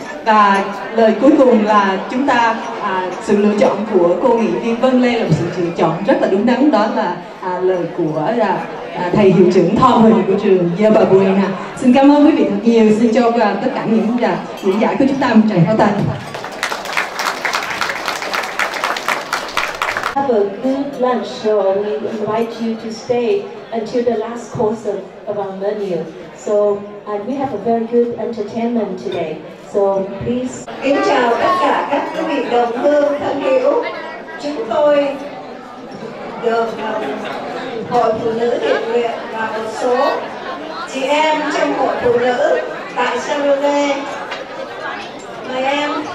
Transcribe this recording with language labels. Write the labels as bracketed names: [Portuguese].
[Vietnamese] Và lời cuối cùng là chúng ta sự lựa chọn của cô nghị viên Vân Lê là một sự lựa chọn rất là đúng đắn, đó là lời của thầy hiệu trưởng Tom Huỳnh của trường Yerba Buena. Xin cảm ơn quý vị thật nhiều, xin cho tất cả những diễn giải của chúng ta một tràng pháo tay. [English] Have a good lunch, so we invite you to stay until the last course of our menu. So we have a very good entertainment today. So please. [Vietnamese] Kính chào tất cả các quý vị đồng hương thân hữu. Chúng tôi được Hội Phụ Nữ Thiện Nguyện và một số chị em trong Hội Phụ Nữ tại San Jose. Mời em.